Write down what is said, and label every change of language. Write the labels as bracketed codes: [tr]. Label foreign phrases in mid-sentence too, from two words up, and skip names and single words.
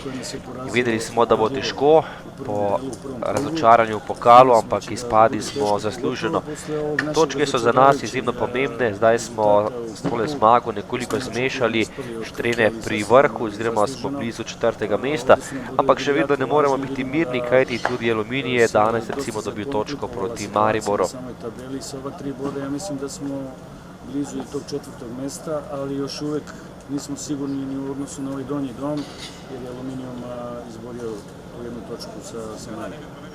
[sl] Vedeli smo, da bo težko po razočaranju v pokalu, ampak izpadli smo zasluženo. Točke so za nas izjemno pomembne, zdaj smo s tole zmago nekoliko zmešali štrene pri vrhu, oziroma smo blizu 4. mesta, ampak še vedno ne moremo biti mirni, kajti tudi Aluminij je danes recimo dobil točko proti Mariboru. [sr] U samoj tabeli sa ova 3 boda, ja mislim da smo blizu i tog 4. mesta, ali još uvek nismo sigurni ni u odnosu na ovaj donji dom, jer je Aluminijum izborio tu jednu točku sa nama.